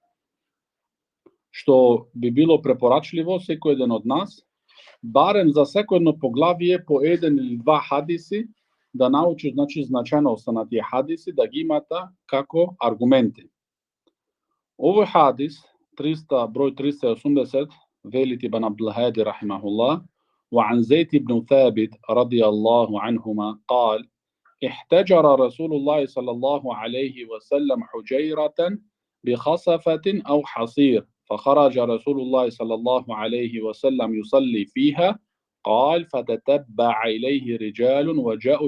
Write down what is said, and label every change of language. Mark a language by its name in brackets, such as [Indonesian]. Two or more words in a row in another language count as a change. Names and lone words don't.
[Macedonian] Што би било препорачливо секој еден од нас, барем за секој едно поглавие по еден или два хадиси, да научи значајноста на тие хадиси, да ги имата како аргументи. Овој хадис, број 380, вели ибн Абдул Хади рахимахуллах, [Arabic] وعن زيد بن ثابت رضي الله عنهما قال: احتجر رسول الله صلى الله عليه وسلم حجيرة بخصفة أو حصير، فخرج رسول الله صلى الله عليه وسلم يصلي فيها، قال: فتتبع إليه رجال وجاءوا